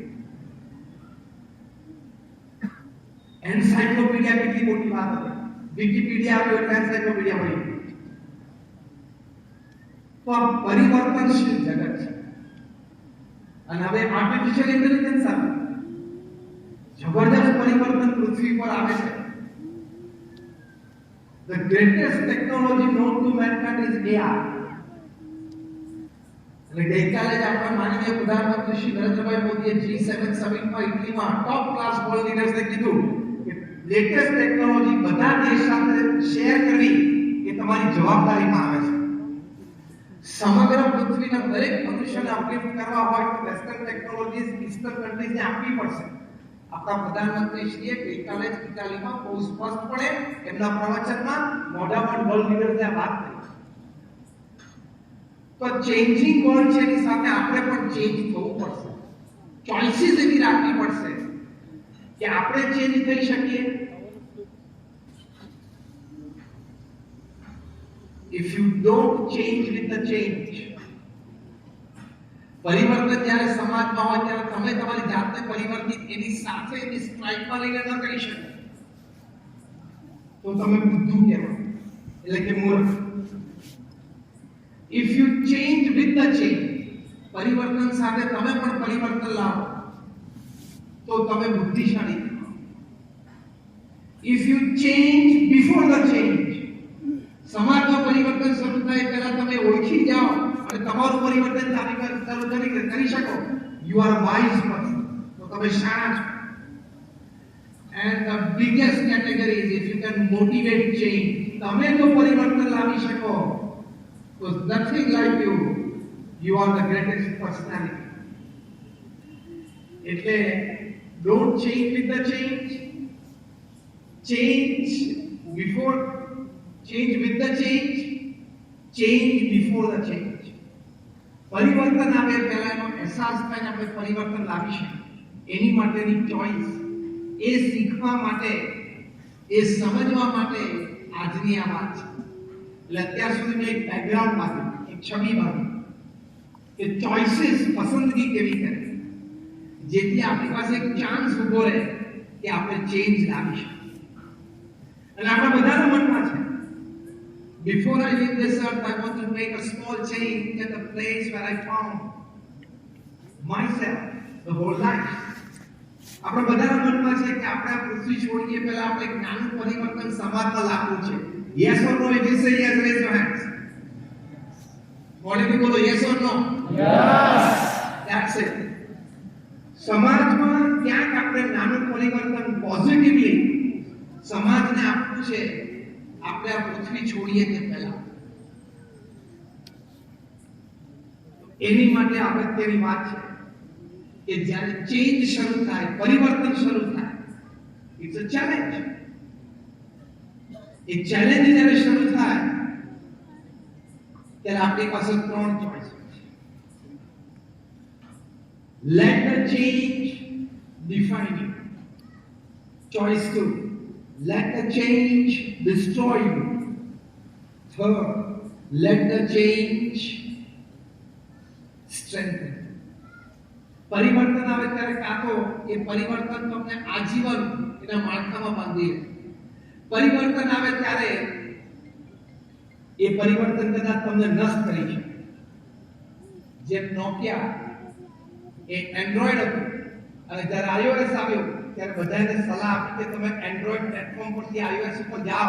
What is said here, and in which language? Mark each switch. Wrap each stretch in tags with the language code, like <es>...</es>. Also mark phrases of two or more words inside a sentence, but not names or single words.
<gu>એન્સાઇક્લોપીડિયા કેટલી મોટી વાત હતી. વિકીપીડિયા આવ્યો એટલે એન્સાઇક્લોપીડિયા મળી. તો આ પરિવર્તનશીલ જગત છે. અને હવે આર્ટિફિશિયલ ઇન્ટેલિજન્સ આવે, જબરદસ્ત પરિવર્તન પૃથ્વી પર આવે છે.</gu> <en>The greatest technology known to mankind is AI.</en> <gu>અને ગઈકાલે જ આપણે માનનીય પ્રધાનમંત્રી શ્રી નરેન્દ્રભાઈ મોદીએ G7 સમિટમાં ઇટલીમાં</gu> <en>top class world leaders</en> <gu>કીધું કે</gu> <en>latest technology</en> <gu>બધા દેશ સાથે શેર કરવી એ તમારી જવાબદારીમાં આવે છે. સમગ્ર પૃથ્વીના દરેક મનુષ્યને અપગ્રેડ કરવા હોય તો</gu> <en>western technologies eastern countries</en> <gu>આપવી પડશે. આપણા પ્રધાનમંત્રી શ્રીએ ગઈકાલે જ ઇટાલીમાં બહુ સ્પષ્ટપણે એમના પ્રવચનમાં મોઢામાં</gu> <en>world leaders</en> <gu>વાત કરી. તો</gu> <en>changing world</en> <gu>છે એની સાથે આપણે પણ ચેન્જ થવું પડશે. ચોઇસીસ એવી રાખવી પડશે કે આપણે ચેન્જ થઈ શકીએ.</gu> <en>If you don't change with the change,</en> <gu>પરિવર્તન જ્યારે સમાજમાં હોય ત્યારે તમે તમારી જાતને પરિવર્તિત એની સાથે એની સ્ટ્રાઇકમાં લઈને ન કરી શકો તો તમે બુદ્ધુ કહેવાય, એટલે કે મૂર્ખ.</gu> <en>If you change with the change,</en> <gu>પરિવર્તન સાથે તમે પણ પરિવર્તન લાવો તો તમે બુદ્ધિશાળી કહેવાય.</gu> <en>If you change before the change,</en> <gu>સમાજમાં પરિવર્તન શરૂ થાય પહેલા તમે ઓળખી જાઓ અને તમારું પરિવર્તન કરી શકો,</gu> <en>you are wise person,</en> <gu>તો તમે શાણા છો.</gu> <en>and the biggest category is if you can motivate change.</en> <gu>તમે જો પરિવર્તન લાવી શકો તો</gu> <en>nothing like you are the greatest personality. એટલે don't change with the change, change before, change with the change, change before the change.</en> <gu>પરિવર્તન આવે પહેલા એનો અહેસાસ થાય આપણે પરિવર્તન લાવી શકીએ એની માટેની ચોઇસ, એ શીખવા માટે, એ સમજવા માટે આજની આ વાત છે. એટલે અત્યાર સુધી મેં એક બેકગ્રાઉન્ડ બાંધ્યું, એક છબી બાંધી કે ચોઇસીસ, પસંદગી કેવી કરે જેથી આપણી પાસે એક ચાન્સ ઉભો રહે કે આપણે ચેન્જ લાવી શકીએ. અને આપણા બધાના મનમાં છે,</gu> <en>before I leave this earth, I want to make a small change at the place where I found myself the whole life.</en> <gu>આપણા બધાના મનમાં છે કે આપણે આ પૃથ્વી છોડીએ પહેલા આપણે એક નાનું પરિવર્તન સમાજમાં લાવવું છે.</gu> <en>Yes or no? If you say yes, raise your hands.</en> <gu>મોઢેથી બોલો</gu> <en>yes or no? Yes. That's it.</en> <gu>સમાજમાં ક્યાંક આપણે નાનું પરિવર્તન પોઝિટિવલી સમાજને આપવું છે આપણે આ પૃથ્વી છોડીએ તે પહેલા. એની માટે અગત્યની વાત છે કે જ્યારે ચેન્જ શરૂ થાય, પરિવર્તન શરૂ થાય,</gu> <en>it's a challenge.</en> <gu>એ ચેલેન્જ જ્યારે શરૂ થાય ત્યારે આપણી પાસે ત્રણ ચોઇસ છે.</gu> <en>let the change define you. choice 2, let the change destroy you. Third, let the change strengthen.</en> <gu>પરિવર્તન આવે ત્યારે કાં તો એ પરિવર્તન તમને આજીવન એના માળખામાં બાંધી લે. પરિવર્તન આવે ત્યારે એ પરિવર્તન કદાચ તમને નષ્ટ કરી શકે. જેમ નોકિયા એ એન્ડ્રોઈડ હતું અને જ્યારે iOS આવ્યો ત્યારે બધાને સલાહ આપી કે તમે</gu> <en>android platform</en> <gu>પરથી iOS ઉપર જાઓ.</gu>